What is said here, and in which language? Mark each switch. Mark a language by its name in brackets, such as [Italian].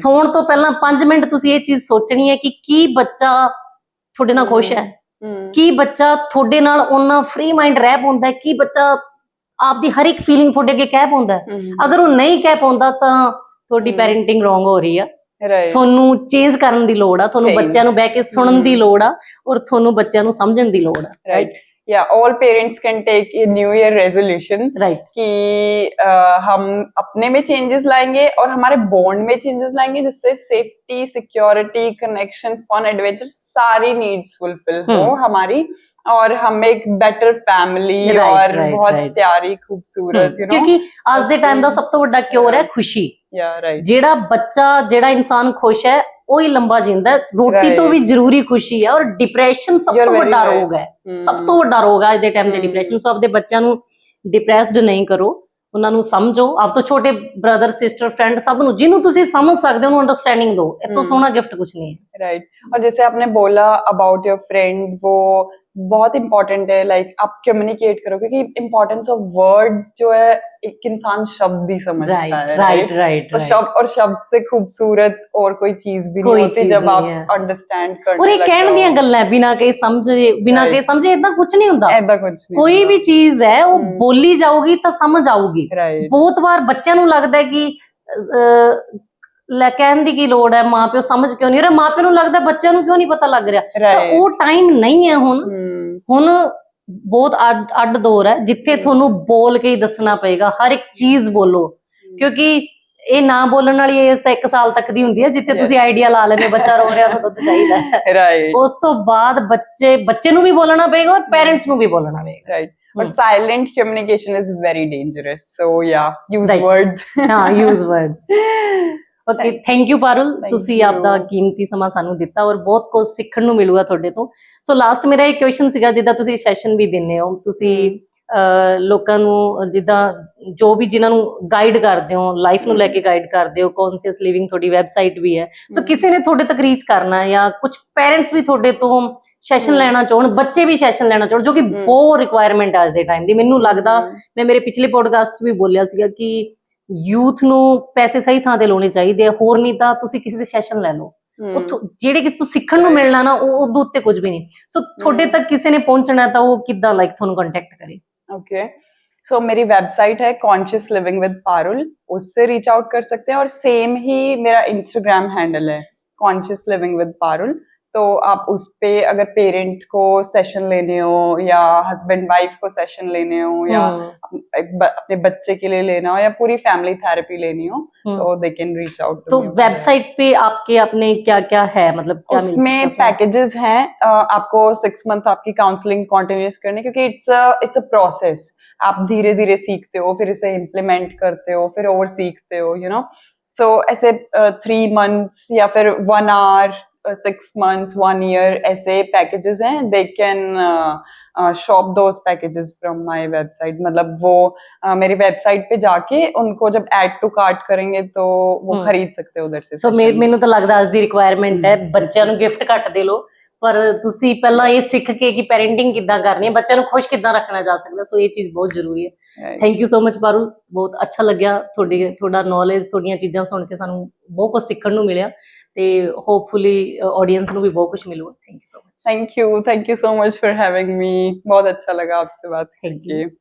[Punjabi] ਸੌਣ ਤੋਂ ਪਹਿਲਾਂ 5 ਮਿੰਟ ਤੁਸੀਂ ਇਹ ਚੀਜ਼ ਸੋਚਣੀ ਹੈ ਕਿ ਕੀ ਬੱਚਾ ਤੁਹਾਡੇ ਨਾਲ ਖੁਸ਼ ਹੈ, ਕੀ ਬੱਚਾ ਤੁਹਾਡੇ ਨਾਲ ਉਹਨਾਂ ਫ੍ਰੀ ਮਾਈਂਡ ਰਹਿ ਪਾਉਂਦਾ ਹੈ, ਕੀ ਬੱਚਾ ਆਪਦੀ ਹਰ ਇੱਕ ਫੀਲਿੰਗ ਤੁਹਾਡੇ ਅੱਗੇ ਕਹਿ ਪਾਉਂਦਾ ਹੈ। ਅਗਰ ਉਹ ਨਹੀਂ ਕਹਿ ਪਾਉਂਦਾ ਤਾਂ ਤੁਹਾਡੀ ਪੈਰੈਂਟਿੰਗ ਰੋਂਗ ਹੋ ਰਹੀ ਆ। [English] right [Punjabi] ਤੁਹਾਨੂੰ ਚੇਂਜ ਕਰਨ ਦੀ ਲੋੜ ਆ, ਤੁਹਾਨੂੰ [English] Change. [Punjabi] ਬੱਚਿਆਂ ਨੂੰ ਬਹਿ ਕੇ ਸੁਣਨ ਦੀ ਲੋੜ ਆ, ਔਰ ਤੁਹਾਨੂੰ ਬੱਚਿਆਂ ਨੂੰ ਸਮਝਣ ਦੀ ਲੋੜ ਆ। [English] right yeah all parents can take a new year resolution right [Hindi] कि हम अपने में चेंजेस लाएंगे और हमारे बॉन्ड में चेंजेस लाएंगे, जिससे safety, security, connection, fun, adventure सारी नीड्स फुलफिल हो हमारी, और हम एक बेटर फैमिली और बहुत प्यारी खूबसूरत क्योंकि आज दे टाइम [Punjabi] ਦਾ ਸਭ ਤੋਂ ਵੱਡਾ ਕਿਉਰ ਹੈ ਖੁਸ਼ੀ। ਜਿਹੜਾ ਬੱਚਾ, ਜਿਹੜਾ ਇਨਸਾਨ ਖੁਸ਼ ਹੈ ਉਹੀ ਲੰਬਾ ਜਿੰਦਾ ਹੈ। ਰੋਟੀ ਤੋਂ ਵੀ ਜ਼ਰੂਰੀ ਖੁਸ਼ੀ ਹੈ, ਔਰ ਡਿਪਰੈਸ਼ਨ ਸਭ ਤੋਂ ਵੱਡਾ ਰੋਗ ਹੈ, ਸਭ ਤੋਂ ਵੱਡਾ ਰੋਗ ਹੈ ਅੱਜ ਦੇ ਟਾਈਮ ਤੇ ਡਿਪਰੈਸ਼ਨ। ਸੋ ਆਪਦੇ ਬੱਚਿਆਂ ਨੂੰ ਡਿਪਰੈਸਡ ਨਹੀਂ ਕਰੋ, ਉਹਨਾਂ ਨੂੰ ਸਮਝੋ, ਆਪ ਤੋਂ ਛੋਟੇ ਬ੍ਰਦਰ ਸਿਸਟਰ ਫਰੈਂਡ ਸਭ ਨੂੰ, ਜਿਹਨੂੰ ਤੁਸੀਂ ਸਮਝ ਸਕਦੇ ਹੋ ਉਹਨੂੰ ਅੰਡਰਸਟੈਂडिंग ਦਿਓ। ਇਹ ਤੋਂ ਸੋਹਣਾ ਗਿਫਟ [Hindi] कुछ नहीं है। राइट और जैसे आपने बोला अबाउट योर फ्रेंड, वो बहुत इंपॉर्टेंट है, लाइक आप कम्युनिकेट करो, क्योंकि [English] importance of words [Hindi] जो है एक इंसान शब्द ही समझता है। [English] right [Hindi] और शब्द से खूबसूरत और कोई चीज भी नहीं होती जब आप अंडरस्टैंड करने और ये कहने [Punjabi] ਦੀਆਂ ਗੱਲਾਂ ਬਿਨਾਂ ਕਹੀ ਸਮਝੇ ਇਦਾਂ ਕੁਝ ਨਹੀਂ ਹੁੰਦਾ। [Hindi] ऐसा कुछ नहीं, [Punjabi] ਕੋਈ ਵੀ ਚੀਜ਼ ਹੈ ਉਹ ਬੋਲੀ ਜਾਊਗੀ ਤਾਂ ਸਮਝ ਆਊਗੀ। [English] right [Punjabi] ਬਹੁਤ ਵਾਰ ਬੱਚਿਆਂ ਨੂੰ ਲੱਗਦਾ ਹੈ ਕਿ ਲੈ ਕਹਿਣ ਦੀ ਕੀ ਲੋੜ ਹੈ, ਮਾਂ ਪਿਓ ਸਮਝ ਕਿਉਂ ਨਹੀਂ ਰਹੇ, ਮਾਂ ਪਿਓ ਨੂੰ ਲੱਗਦਾ ਬੱਚਿਆਂ ਨੂੰ ਕਿਉਂ ਨਹੀਂ ਪਤਾ ਲੱਗ ਰਿਹਾ। ਤਾਂ ਉਹ ਟਾਈਮ ਨਹੀਂ ਹੈ ਹੁਣ ਬਹੁਤ ਅੱਡ ਦੌਰ ਹੈ ਜਿੱਥੇ ਤੁਹਾਨੂੰ ਬੋਲ ਕੇ ਹੀ ਦੱਸਣਾ ਪਏਗਾ, ਹਰ ਇੱਕ ਚੀਜ਼ ਬੋਲੋ, ਕਿਉਂਕਿ ਇਹ ਨਾ ਬੋਲਣ ਵਾਲੀ ਏਜ ਤਾਂ 1 ਸਾਲ ਤੱਕ ਦੀ ਹੁੰਦੀ ਹੈ, ਜਿੱਥੇ ਤੁਸੀਂ ਆਈਡੀਆ ਲਾ ਲੈਣੇ ਬੱਚਾ ਰੋ ਰਿਹਾ ਤਾਂ ਦੁੱਧ ਚਾਹੀਦਾ ਹੈ। [English] right [Punjabi] ਉਸ ਤੋਂ ਬਾਅਦ ਬੱਚੇ ਨੂੰ ਵੀ ਬੋਲਣਾ ਪਏਗਾ ਔਰ ਪੇਰੈਂਟਸ ਨੂੰ ਵੀ ਬੋਲਣਾ ਪਏਗਾ। [English] Right और silent communication is very dangerous, so yeah use Right. Words. ਹਾਂ use words. Okay, thank you Parul, Thank [Punjabi] ਤੁਸੀਂ [English] you. [Punjabi] ਆਪਦਾ ਕੀਮਤੀ ਸਮਾਂ ਸਾਨੂੰ ਦਿੱਤਾ ਔਰ ਬਹੁਤ ਕੁਝ ਸਿੱਖਣ ਨੂੰ ਮਿਲੂਗਾ ਤੁਹਾਡੇ ਤੋਂ। ਸੋ ਲਾਸਟ ਮੇਰਾ ਇੱਕ ਕੁਐਸਚਨ ਸੀਗਾ, ਜਿੱਦਾਂ ਤੁਸੀਂ ਸੈਸ਼ਨ ਵੀ ਦਿੰਦੇ ਹੋ, ਤੁਸੀਂ ਲੋਕਾਂ ਨੂੰ ਜਿੱਦਾਂ ਜੋ ਵੀ ਜਿਨ੍ਹਾਂ ਨੂੰ ਗਾਈਡ ਕਰਦੇ ਹੋ, ਲਾਈਫ ਨੂੰ ਲੈ ਕੇ ਗਾਈਡ ਕਰਦੇ ਹੋ, ਕੌਨਸ਼ੀਅਸ ਲਿਵਿੰਗ ਤੁਹਾਡੀ ਵੈਬਸਾਈਟ ਵੀ ਹੈ। ਸੋ ਕਿਸੇ ਨੇ ਤੁਹਾਡੇ ਤੱਕ ਰੀਚ ਕਰਨਾ ਜਾਂ ਕੁਝ ਪੈਰੈਂਟਸ ਵੀ ਤੁਹਾਡੇ ਤੋਂ ਸੈਸ਼ਨ ਲੈਣਾ ਚਾਹਣ, ਬੱਚੇ ਵੀ ਸੈਸ਼ਨ ਲੈਣਾ ਚਾਹਣ, ਜੋ ਕਿ ਬਹੁਤ ਰਿਕੁਆਇਰਮੈਂਟ ਹੈ ਅੱਜ ਦੇ ਟਾਈਮ ਦੀ। ਮੈਨੂੰ ਲੱਗਦਾ, ਮੈਂ ਮੇਰੇ ਪਿਛਲੇ ਪੋਡਕਾਸਟ 'ਚ ਵੀ ਬੋਲਿਆ ਸੀਗਾ ਕਿ ਯੂਥ ਨੂੰ ਪੈਸੇ ਸਹੀ ਥਾਂ ਤੇ ਲਾਉਣੇ ਚਾਹੀਦੇ ਆ, ਹੋਰ ਨਹੀਂ ਤਾਂ ਤੁਸੀਂ ਕਿਸੇ ਦੇ ਸੈਸ਼ਨ ਲੈ ਲਓ, ਉੱਥੋਂ ਜਿਹੜੇ ਕਿਸੇ ਤੋਂ ਸਿੱਖਣ ਨੂੰ ਮਿਲਣਾ ਨਾ, ਉਹ ਉਹਦੇ ਉੱਤੇ ਕੁਝ ਵੀ ਨਹੀਂ। ਸੋ ਤੁਹਾਡੇ ਤੱਕ ਕਿਸੇ ਨੇ ਪਹੁੰਚਣਾ ਤਾਂ ਉਹ ਕਿੱਦਾਂ ਤੁਹਾਨੂੰ ਕੰਟੈਕਟ ਕਰੇ? [Hindi] ओके, सो मेरी वेबसाइट है कॉन्शियस लिविंग विद पारुल, उससे रीच आउट कर सकते हैं, और सेम ही मेरा इंस्टाग्राम हैंडल है कॉन्शियस लिविंग विद पारुल। तो आप उस पे अगर पेरेंट को सेशन लेने हो या हस्बैंड वाइफ को सेशन लेने हो या अपने बच्चे के लिए लेना हो या पूरी फैमिली थेरेपी लेनी हो, तो [English] They can reach out. [Hindi] तो वेबसाइट पे आपके अपने क्या क्या है, मतलब क्या उसमें पैकेजेस हैं, आपको 6 मंथ आपकी काउंसलिंग कंटिन्यूस करनी, क्योंकि [English] It's a process. [Hindi] आप धीरे धीरे सीखते हो, फिर उसे इम्प्लीमेंट करते हो, फिर और सीखते हो, [English] You know. [Hindi] सो ऐसे 3 months या फिर 1 hour, 6 months, 1 year, ऐसे पैकेजेस हैं। [English] they can shop those packages from my website, [Hindi] मतलब वो मेरी वेबसाइट पे जाके उनको जब ऐड टू कार्ट करेंगे तो वो खरीद सकते हो उधर से। [Punjabi] ਸੋ ਮੈਨੂੰ ਤਾਂ ਲੱਗਦਾ ਅੱਜ ਦੀ ਰਿਕੁਆਇਰਮੈਂਟ ਹੈ ਬੱਚਿਆਂ ਨੂੰ ਗਿਫਟ ਘੱਟ ਦੇ ਲਓ, ਪਰ ਤੁਸੀਂ ਪਹਿਲਾਂ ਇਹ ਸਿੱਖ ਕੇ ਕਿ ਪੈਰੈਂਟਿੰਗ ਕਿੱਦਾਂ ਕਰਨੀ ਹੈ, ਬੱਚਿਆਂ ਨੂੰ ਖੁਸ਼ ਕਿੱਦਾਂ ਰੱਖਣਾ ਜਾ ਸਕਦਾ। ਸੋ ਇਹ ਚੀਜ਼ ਬਹੁਤ ਜ਼ਰੂਰੀ ਹੈ। [English] thank you so much [Punjabi] Parul, ਬਹੁਤ ਅੱਛਾ ਲੱਗਿਆ ਤੁਹਾਡਾ ਨੌਲੇਜ, ਤੁਹਾਡੀਆਂ ਚੀਜ਼ਾਂ ਸੁਣ ਕੇ ਸਾਨੂੰ ਬਹੁਤ ਕੁਝ ਸਿੱਖਣ ਨੂੰ ਮਿਲਿਆ, ਤੇ ਹੋਪਫੁਲੀ ਆਡੀਅੰਸ ਨੂੰ ਵੀ ਬਹੁਤ ਕੁਝ ਮਿਲੂਗਾ। [English] Thank you so much. Thank you so much for having me, [Hindi] बहुत अच्छा लगा आपसे बात करके।